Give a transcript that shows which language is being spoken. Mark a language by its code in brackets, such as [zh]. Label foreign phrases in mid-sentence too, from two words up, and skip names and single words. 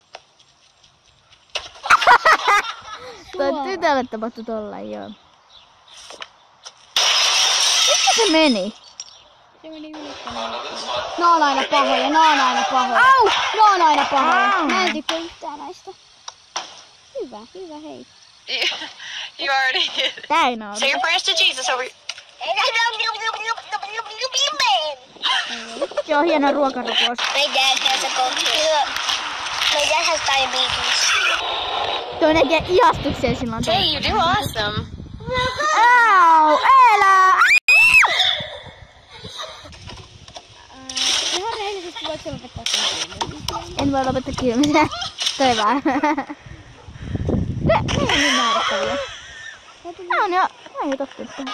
[fi] Toi tytölle tapahtui tollain, joo. Mistä se meni? Se meni yllättämään. No on aina pahoja, no on aina pahoja. Au! No on aina pahoja. Au! Mä en tykkää yhtään näistä. Hyvä, hyvä, hei. [en] You already did. [fi] Tää ei naurata. [en] Say your prayers to Jesus over. [fi] Se on hieno ruokarukous. [en] My dad has a My dad has diabetes. [fi] Toi näkee ihastuksia silloin. [en] Hey, you do awesome. [fi] Au! Elä! Ihan rehellisesti voit sä lopettaa sen. En voi lopettaa kylmisen. Toi vaan. Ne on niin naurettavia. Nää on jo tottunut tähän.